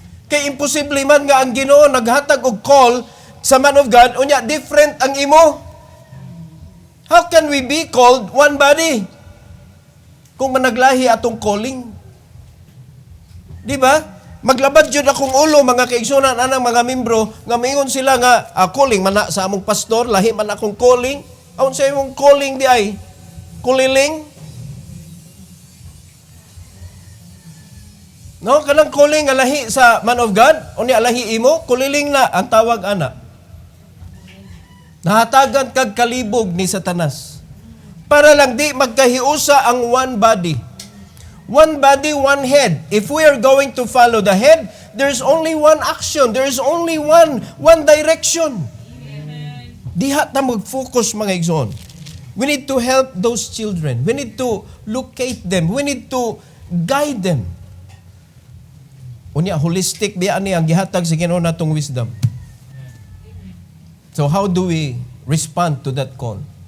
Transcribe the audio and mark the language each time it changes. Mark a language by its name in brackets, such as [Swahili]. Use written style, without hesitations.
[Cebuano] Kay imposible man nga ang Ginoo naghatag og call sa man of God, unya different ang imo. [English] How can we be called one body [Cebuano] kung managlahi atong calling? Di ba? Maglabad jud akong ulo mga kaigsunan anang mga membro nga mingon sila nga calling man na sa among pastor, lahi man akong calling. Aun sa imong calling di ay kuliling. No, kanang calling nga lahi sa man of God, unya lahi imo, kuliling na ang tawag ana. Nahatagan kag kalibog ni Satanas. Para lang di magkahiusa ang one body. [English] One body, one head. If we are going to follow the head, there's only one action. There's only one direction. Amen. [Cebuano] Diha ta mag-focus mga igsoon. [English] We need to help those children. We need to locate them. We need to guide them. [Cebuano] Unya holistic biya ni ang gihatag sa Ginoo natong wisdom. [English] So how do we respond to that call?